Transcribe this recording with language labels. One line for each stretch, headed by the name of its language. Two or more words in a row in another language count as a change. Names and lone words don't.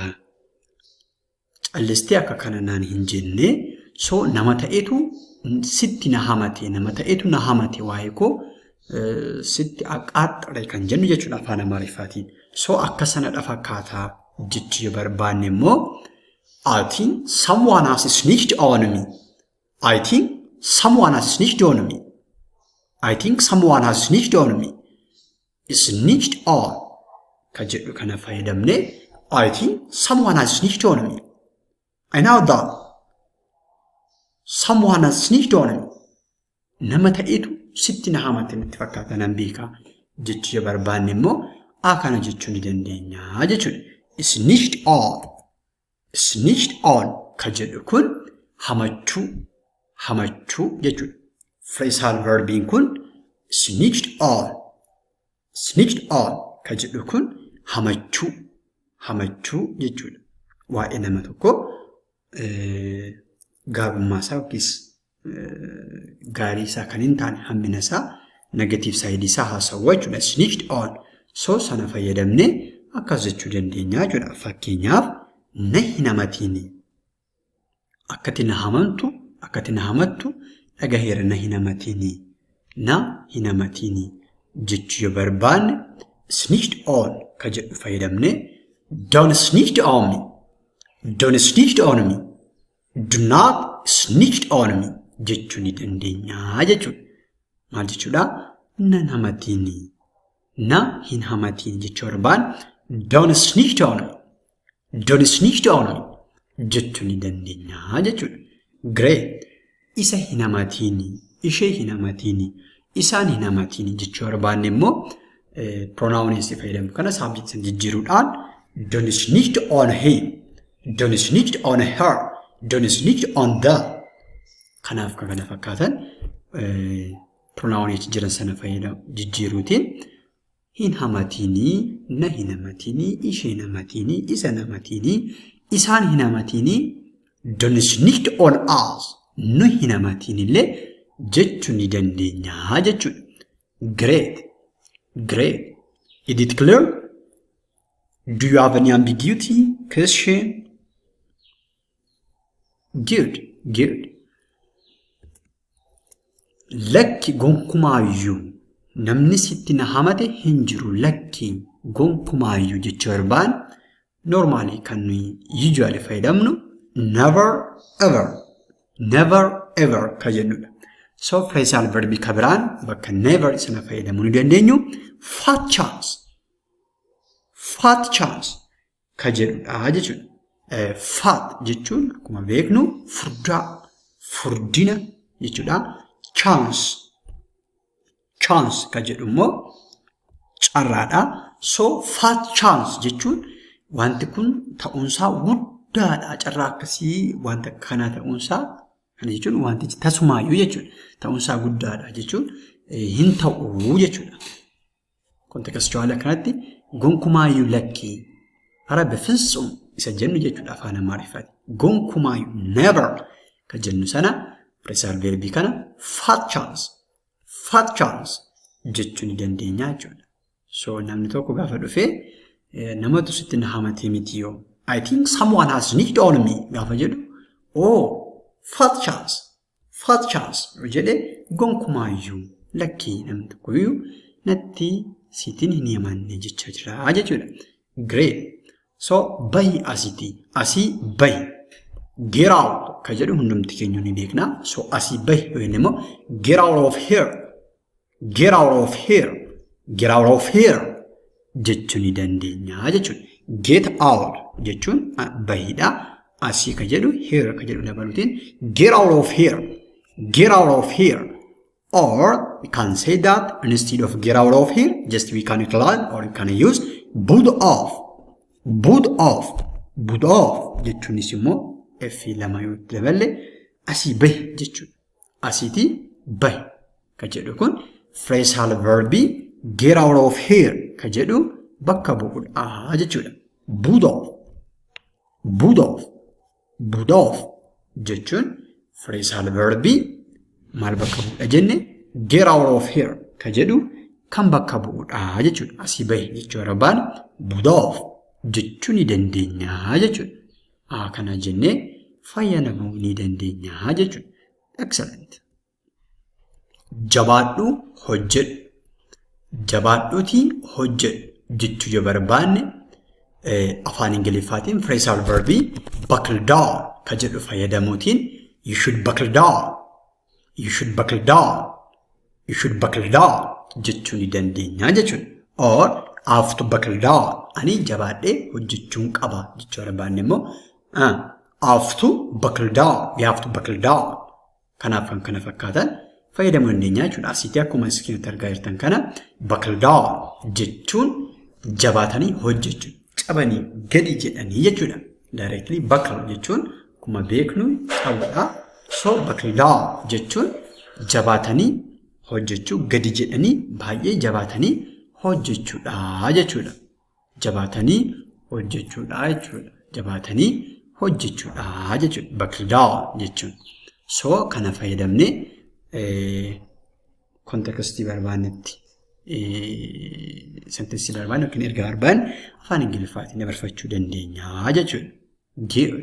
Oromo: Callistee akka kana naan hin jenne so nama ta'etu sitti na hamate nama ta'etu na hamate waa'ee koo sitti aqaaxxare kan jennu jechuudha afaan Amaariffaatiin. So akka sanadha fakkaata jechi yoo barbaanne immoo
English: I think someone has snitched on me. I think someone has snitched on me. I think someone has snitched on me. Snitched on.
Oromo: Kajedhu kana fayyadamne
English: I think someone has snitched on me. I know that. Someone has snitched on me.
Oromo: Nama ta'etu sitti na hamate natti fakkaata nan beeka jechi yoo barbaanne immoo akana jechuu ni dandeenya jechuudha.
English: Snitched on. Snitched on
Oromo: kajedhu kun hamachuu jechuudha. Phrasal verbiin kun
English: snitched on. Snitched on
Oromo: kajedhu kun hamachuu jechuudha. Waa'ee nama tokko gaarummaa isaa yookiis gaarii isaa kan hin taane hammina isaa negative side isaa haasawaa jechuudha.
English: Snitched on.
Oromo: So sana fayyadamne akkas jechuu dandeenya jechuudha. Fakkeenyaaf na hin hamatiini. Akkati na hamattu dhagaheera na hin hamatiini. Na hin hamatiini jechuu yoo barbaanne
English: snitched on
Oromo: ka jedhu fayyadamne
English: don't snitch on me. Don't snitch on me. Do not snitch on me
Oromo: jechuu ni dandeenya jechuudha. Maal jechuudha? Na hin hamatiini. Na hin hamatiini jechuu barbaanne
English: don't snitch on me. Don't snitch on me
Oromo: jechuu ni dandeenya jechuudha. Great. Isa hin hamatiini. Ishee hin hamatiini. Isaan hin hamatiini jechuu barbaanne immoo pronouns fayyadamu kana subject jijjiiruudhaan
English: don't snitch on him. Don't snitch on her. Don't snitch on the.
Oromo: Kanaaf kana fakkaatan
English: pronouns jiran
Oromo: sana fayyadamu jijjiiruutiin hin hamatiini, na hin hamatiini, ishee hin hamatiini, isa hin hamatiini, isaan hin hamatiini,
English: don't snitch on us
Oromo: nu hin amatiin illee jechuu ni dandeenya jechuudha.
English: Great. Great. Is it clear? Do you have any ambiguity? Question? Good. Good.
Oromo: Lakki gonkumaayyuu namni sitti na hamate hin jiru. Lakki gonkumaayyuu jechuu barbaan normally kan nuyi usually fayyadamnu
English: never ever. Never ever
Oromo: ka jennudha. So
English: phrasal verb
Oromo: ka biraan bakka never sana fayyadamuu ni dandeenyu.
English: Fat chance. Fat chance
Oromo: ka jedhudha jechuudha. Fat jechuun akkuma beeknu furdaa, furdina jechuudha.
English: Chance.
Oromo: Chance ka jedhu immoo carraadha. So
English: fat chance
Oromo: jechuun wanti kun ta'uunsaa guddaadha. Carraa akkasii wanta kana ta'uunsaa kana jechuun wantichi tasumaayyuu jechuudha. Ta'uunsaa guddaadha jechuun hin ta'uu jechuudha. Kontekstuwaala kanatti gonkumaayyuu lakkii
Amharic: ara befisum
Oromo: isa jennu jechuudha afaan Amaariffaatiin. Gonkumaayyuu never ka jennu sana
English: phrasal verbii
Oromo: kana
English: fat chance
Oromo: jechuu ni dandeenya jechuudha. So namni tokko gaafa dhufee namatu sitti na hamatee miti yoo
English: I think someone has sneaked on me
Oromo: gaafa jedhu
English: fat chance
Oromo: jedhee gonkumaayyuu lakkii namni tokkoyyuu natti sitiin hin himanne jecha jira jechuudha. Great. So bahi asii bahi.
English: Get out
Oromo: ka jedhu hundumti keenya ni beekna. So asii bahi yookiin immoo
English: get out of here. Get out of here. Get out of here
Oromo: jechuu ni dandeenya jechuudha.
English: Get out
Oromo: jechuun bahidha. Asii ka jedhu here ka jedhu dabaluutiin
English: get out of here. Get out of here. Or we can say that instead of get out of here, just we can utilize or we can use boot off. Boot off. Boot off
Oromo: jechuunis immoo F lama yoo daballe asii bahi jechuudha. Asiiti bahi ka jedhu kun
English: phrasal verbii get out of here
Oromo: ka jedhu bakka bu'uudha jechuudha.
English: Boot off. Boot off. Boot off jechuun phrasal verbii
Oromo: maal bakka bu'uudha jenne
English: get out of here
Oromo: ka jedhu kan bakka bu'uudha jechuudha. Asii bahi jechuu barbaan
English: boot off
Oromo: jechuu ni dandeenya jechuudha. Kana jennee fayyadamuu ni dandeenya jechuudha. Excellent. Jabaadhu hojjedhu. Jabaadhuutii hojjedhu jechuu yoo barbaanne afaan Ingiliffaatiin
English: phrasal verbii buckle down
Oromo: ka jedhu fayyadamuutiin
English: you should buckle down. You should buckle down. You should buckle down
Oromo: jechuu ni dandeenya jechuudha.
English: Or I have to buckle down.
Oromo: Ani jabaadhee hojjechuun qaba jechuu barbaanne immoo
English: I have to buckle down. We have to buckle down.
Oromo: Kanaaf kan kana fakkaatan fayyadamuu dandeenya jechuudha. Asitti akkuma iskiriinitti argaa jirtan kana
English: buckle down
Oromo: jechuun jabaatanii hojjechuu. Qabanii gadi jedhanii jechuudha. Directly buckle jechuun akkuma beeknu qabuudha. So
English: buckle down
Oromo: jechuun jabaatanii hojjechuu gadi jedhanii baay'ee jabaatanii hojjechuudha jechuudha. Jabaatanii hojjechuudha jechuudha. Jabaatanii hojjechuudha jechuudha.
English: Buckle down
Oromo: jechuun. So kana fayyadamne kontekstii barbaanetti senteensii barbaanne yookiin ergaa barbaanne afaan Ingiliffaatiin dabarfachuu dandeenya jechuudha.